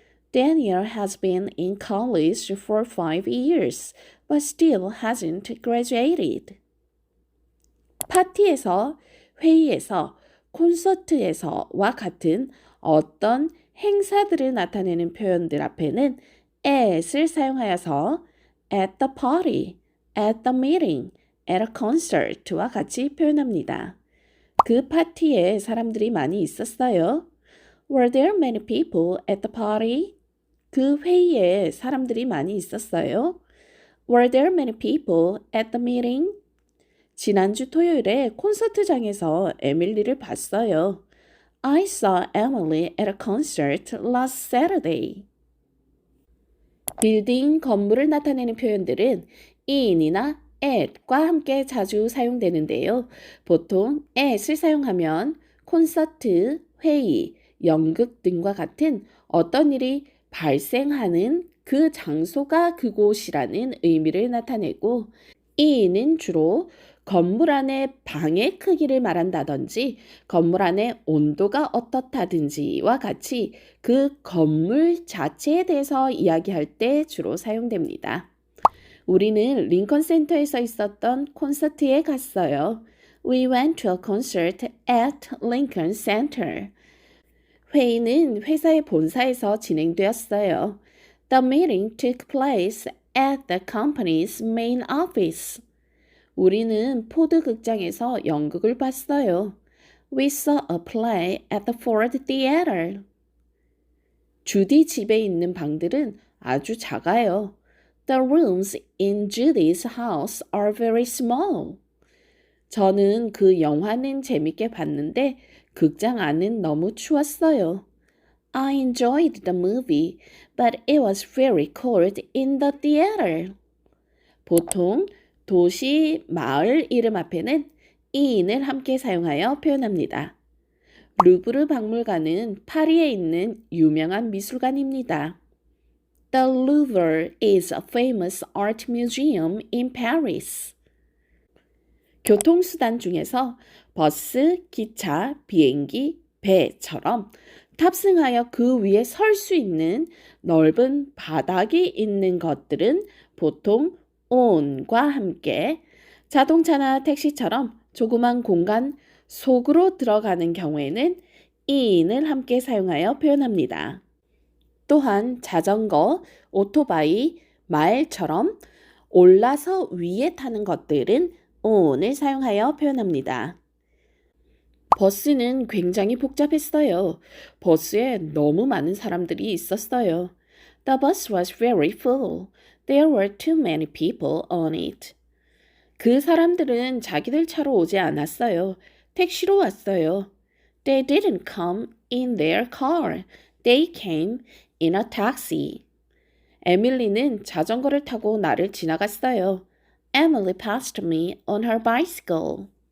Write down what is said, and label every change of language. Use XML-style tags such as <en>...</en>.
<en>Daniel has been in college for 5 years, but still hasn't graduated.</en> <ko>파티에서, 회의에서, 콘서트에서와 같은 어떤 행사들을 나타내는 표현들 앞에는 at을 사용하여서</ko> <en>at the party, at the meeting, at a concert</en> <ko>와 같이 표현합니다. 그 파티에 사람들이 많이 있었어요.</ko> <en>Were there many people at the party?</en> <ko>그 회의에 사람들이 많이 있었어요.</ko> <en>Were there many people at the meeting?</en> <ko>지난주 토요일에 콘서트장에서 에밀리를 봤어요.</ko> <en>I saw Emily at a concert last Saturday.</en> <ko>빌딩, 건물을 나타내는 표현들은 in이나 at과 함께 자주 사용되는데요. 보통 at을 사용하면 콘서트, 회의, 연극 등과 같은 어떤 일이 발생하는 그 장소가 그곳이라는 의미를 나타내고 in은 주로 건물 안의 방의 크기를 말한다든지 건물 안의 온도가 어떻다든지와 같이 그 건물 자체에 대해서 이야기할 때 주로 사용됩니다. 우리는 링컨 센터에서 있었던 콘서트에 갔어요.</ko> <en>We went to a concert at Lincoln Center.</en> <ko>회의는 회사의 본사에서 진행되었어요.</ko> <en>The meeting took place at the company's main office.</en> <ko>우리는 포드 극장에서 연극을 봤어요.</ko> <en>We saw a play at the Ford Theater.</en> <ko>주디 집에 있는 방들은 아주 작아요.</ko> <en>The rooms in Judy's house are very small.</en> <ko>저는 그 영화는 재밌게 봤는데 극장 안은 너무 추웠어요.</ko> <en>I enjoyed the movie, but it was very cold in the theater.</en> <ko>보통 도시, 마을 이름 앞에는 in을 함께 사용하여 표현합니다. 루브르 박물관은 파리에 있는 유명한 미술관입니다.</ko> <en>The Louvre is a famous art museum in Paris.</en> <ko>교통수단 중에서 버스, 기차, 비행기, 배처럼 탑승하여 그 위에 설 수 있는 넓은 바닥이 있는 것들은 보통 on과 함께 자동차나 택시처럼 조그만 공간 속으로 들어가는 경우에는 in을 함께 사용하여 표현합니다. 또한 자전거, 오토바이, 말처럼 올라서 위에 타는 것들은 on을 사용하여 표현합니다. 버스는 굉장히 복잡했어요. 버스에 너무 많은 사람들이 있었어요.</ko> <en>The bus was very full. There were too many people on it.</en> <ko>그 사람들은 자기들 차로 오지 않았어요. 택시로 왔어요.</ko> <en>They didn't come in their car. They came in a taxi.</en> <ko>에밀리는 자전거를 타고 나를 지나갔어요.</ko> <en>Emily passed me on her bicycle.</en>